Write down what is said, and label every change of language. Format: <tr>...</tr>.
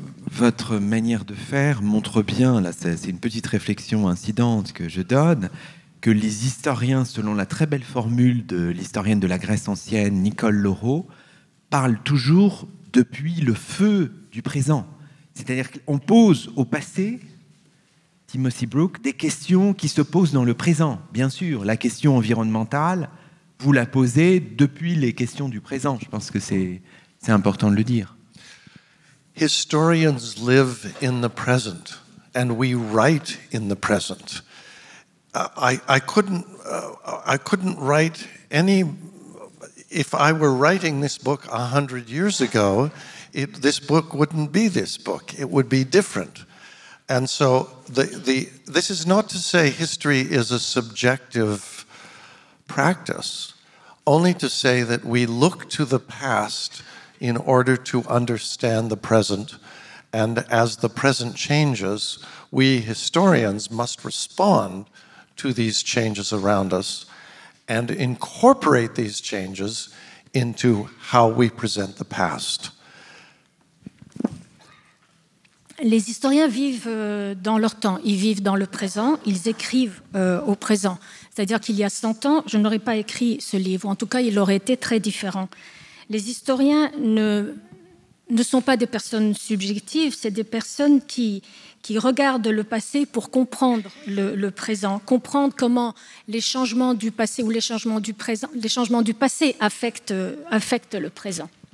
<fr>Votre manière de faire montre bien, là c'est une petite réflexion incidente que je donne, que les historiens, selon la très belle formule de l'historienne de la Grèce ancienne, Nicole Laureau, parlent toujours depuis le feu du présent. C'est-à-dire qu'on pose au passé, Timothy Brook, des questions qui se posent dans le présent. Bien sûr, la question environnementale, vous la posez depuis les questions du présent. Je pense que c'est important de le dire.</fr> <en>Historians live in the present, and we write in the present. I couldn't write any. If I were writing this book 100 years ago, this book wouldn't be this book. It would be different. And so this is not to say history is a subjective practice, only to say that we look to the past in order to understand the present. And as the present changes, we historians must respond to these changes around us and incorporate these changes into how we present the past.</en> <fr>Les historiens vivent dans leur temps, ils vivent dans le présent, ils écrivent au présent. C'est-à-dire qu'il y a 100 ans, je n'aurais pas écrit ce livre, en tout cas il aurait été très différent. Les historiens ne sont pas des personnes subjectives, c'est des personnes qui regardent le passé pour comprendre le présent, comprendre comment les changements du passé ou les changements du passé affectent le présent.</fr>